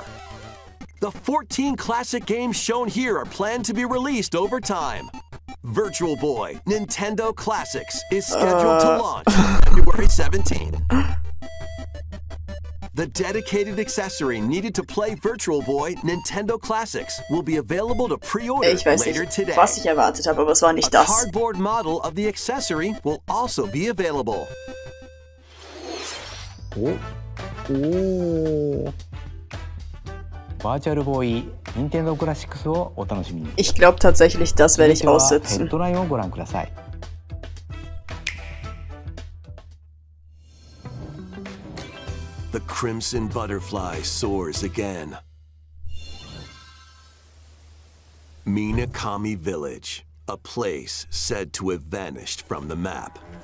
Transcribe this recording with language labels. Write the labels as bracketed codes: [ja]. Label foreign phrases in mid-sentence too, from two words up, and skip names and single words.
[en] The 14 classic games shown here are planned to be released over time. Virtual Boy Nintendo Classics is scheduled to launch February 17th. The dedicated accessory needed to play Virtual Boy Nintendo Classics will be available to pre-order later today. [de] Was ich erwartet habe, aber es war nicht das. [en] A cardboard model of the accessory will also be available. Virtual Boy Nintendo Classics [ja] をお楽しみに。 [de] Ich glaube tatsächlich, das werde ich aussitzen. [ja] ヘッドラインをご覧ください。 [en] The crimson butterfly soars again. Minakami Village, a place said to have vanished from the map.